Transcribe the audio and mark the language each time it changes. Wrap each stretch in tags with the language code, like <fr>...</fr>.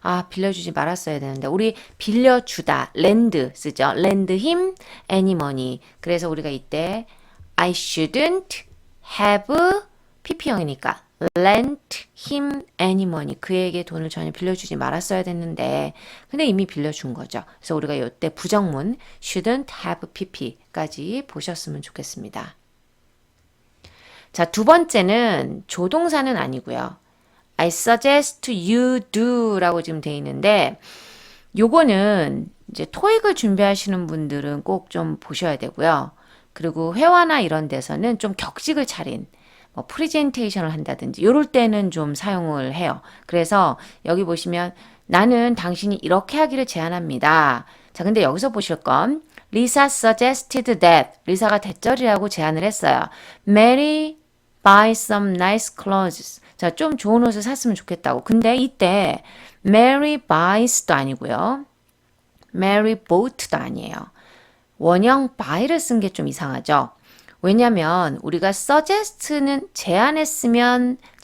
<ko>빌려주지 말았어야 되는데. 우리 빌려주다. lend 쓰죠.</ko> <en>lend him any money.</en> <ko>그래서 우리가 이때</ko> <en>I shouldn't have pp형이니까 lent him any money.</en> <ko>그에게 돈을 전혀 빌려주지 말았어야 됐는데 근데 이미 빌려준 거죠. 그래서 우리가 이때 부정문</ko> <en>shouldn't have pp</en> <ko>까지 보셨으면 좋겠습니다. 자, 두 번째는 조동사는 아니고요.</ko> <en>I suggest you do</en> <ko>라고 지금 돼 있는데 요거는 이제 토익을 준비하시는 분들은 꼭 좀 보셔야 되고요. 그리고 회화나 이런 데서는 좀 격식을 차린 뭐 프레젠테이션을 한다든지 이럴 때는 좀 사용을 해요. 그래서 여기 보시면 나는 당신이 이렇게 하기를 제안합니다. 자, 근데 여기서 보실 건</ko> <en>Lisa suggested that</en> <ko>리사가 대절이라고 제안을 했어요.</ko> <en>Mary buy some nice clothes.</en> <ko>자, 좀 좋은 옷을 샀으면 좋겠다고. 근데 이때 Mary buys도 아니고요. Mary bought도 아니에요. 원형 buy를 쓴 게 좀 이상하죠. 왜냐면 우리가 suggest는 제안했어요.</ko>